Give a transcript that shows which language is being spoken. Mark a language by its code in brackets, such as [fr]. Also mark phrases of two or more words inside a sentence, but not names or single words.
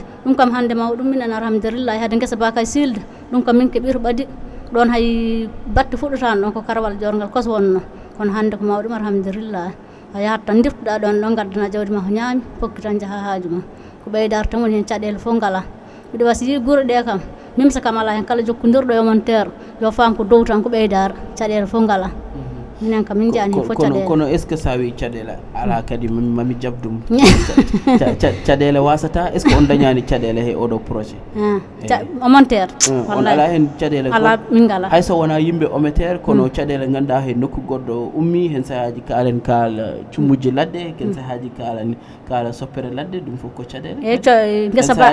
[ff] ɗum kam hande maw ɗum minen alhamdulillahi hade guesa ba kay silde ɗum kam min keɓiri ɓaadi ɗon hay batte fuɗɗotano ɗon ko karwal jorgal kos wonno kono hande ko mawɗum alhamdulillahi a yahat tan dirtuɗa ɗon ɗon gaddana jawdi ma ko ñaami pokki tan jaaha haaju ma ko ɓeydare tan woni hen caɗele fof ngala mbiɗa wasi guure ɗe kam mimsa kam ala hen kala jokkodirɗo e montere yo faam ko dow tan ko ɓeydare caɗele fof ngala minen kam min jani fof caɗele kono [fr] est ce que [ff] sa wi caɗele ala kadi mami jabdum caɗele wasata [fr] est ce que [ff] on dañani caɗele he oɗo projet o montere on ala hen caɗele ala min ngala hayso wona yimɓe ometere kono caɗele ganduɗa he nokku goɗɗo ummi hen sahaji kalen kaala cummujji ladde ken sahaji kaala soppere ladde ɗum fof ko caɗele eyyi guesa ba